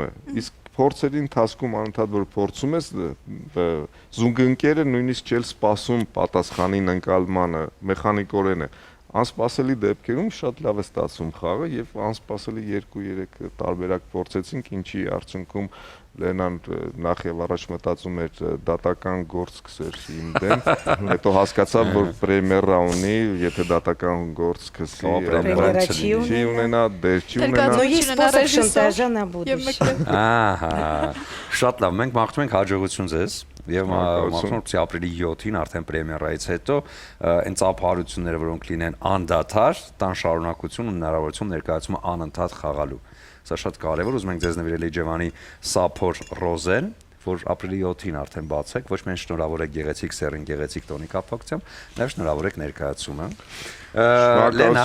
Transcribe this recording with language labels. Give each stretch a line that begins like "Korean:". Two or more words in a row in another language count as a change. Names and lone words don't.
Armenian: է։ Իսկ փորձերի ընթացքում անընդհատ որ փորձում ես զուգընկերը նույնիսկ չէ սպասում պատասխանին ընկալմանը, մեխանիկորեն է։ Անսպասելի դեպքերում շատ լավ է ստացվում խաղը եւ անսպասելի 2-3 տարբերակ փորձեցինք, ինչի արդյունքում Լենան նախ եւ առաջ մտածում էր դատական գործ սկսեր իմ դեմ, հետո հասկացավ, որ պրեմիերա ունի, եթե դատական գործ սկսի, Պրեմիերա չի չի ունենա, դեր չի Ներկայացնում ունենա։
Russian: Но есть способ шантажа на будущее.
Armenian: Ահա, շատ լավ, մենք մաղթում ենք հաջողություն ձեզ եւ մաղթում ենք ապրիլի 7-ին արդեն պրեմիերայից հետո այն ծափարությունները, որոնք լինեն անդադար, տան շարունակություն ու հնարավորություն ներկայացումը անընդհատ խաղալու։ Սա շատ կարևոր, ուզում ենք ձեզ նվիրել Իջևանի Սափոր Ռոզեն, որ ապրիլի 7-ին արդեն բացեք, ոչ միայն շնորհավոր եք գեղեցիկ սերին, գեղեցիկ տոնի կապակցությամբ, նաև շնորհավոր եք ներկայացումը։ Լենա,